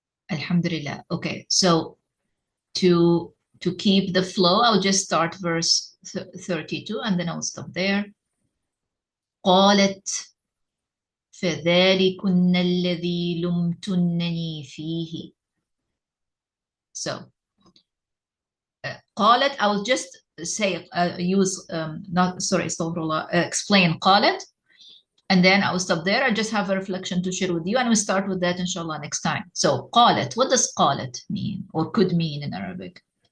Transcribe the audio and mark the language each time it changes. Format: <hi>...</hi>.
<en>Alhamdulillah. Okay, so to keep the flow, I'll just start verse 32 and then I'll stop there.</en> <ar>قالت فذلكن الذي لمتنني فيه.</ar> <en>So قالت, I will just say use not sorry astaghfirullah, explain قالت, and then I will stop there. I just have a reflection to share with you and we'll start with that inshallah next time. So قالت, what does قالت mean or could mean in Arabic?</en>